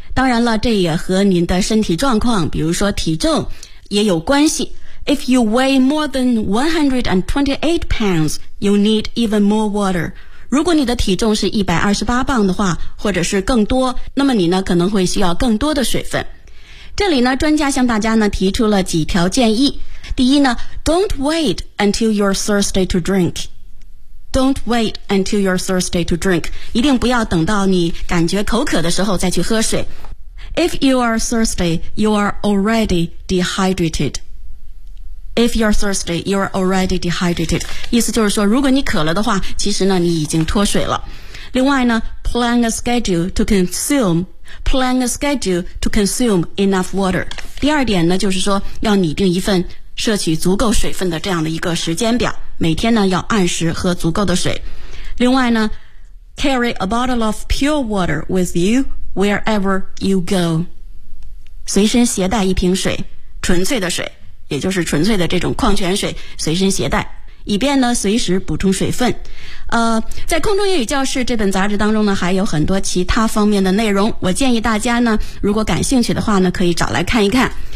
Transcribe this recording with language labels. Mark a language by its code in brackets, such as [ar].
[zh] 当然了这也和您的身体状况比如说体重也有关系 [en] If you weigh more than 128 pounds you need even more water [zh] 如果你的体重是128磅的话或者是更多那么你呢可能会需要更多的水分这里呢专家向大家呢提出了几条建议第一呢 [en] Don't wait until you're thirsty to drinkDon't wait until you're thirsty to drink. [zh] 一定不要等到你感觉口渴的时候再去喝水。 [en] If you are thirsty, you are already dehydrated. If you're thirsty, you are already dehydrated. [zh] 意思就是说如果你渴了的话其实呢你已经脱水了。另外呢 [en] plan a schedule to consume Plan a schedule to consume enough water. [zh] 第二点呢，就是说要拟定一份摄取足够水分的这样的一个时间表，每天呢要按时喝足够的水。另外呢， [en] carry a bottle of pure water with you wherever you go. [zh] 随身携带一瓶水，纯粹的水，也就是纯粹的这种矿泉水，随身携带，以便呢随时补充水分。在空中英语教室这本杂志当中呢，还有很多其他方面的内容，我建议大家呢如果感兴趣的话呢，可以找来看一看。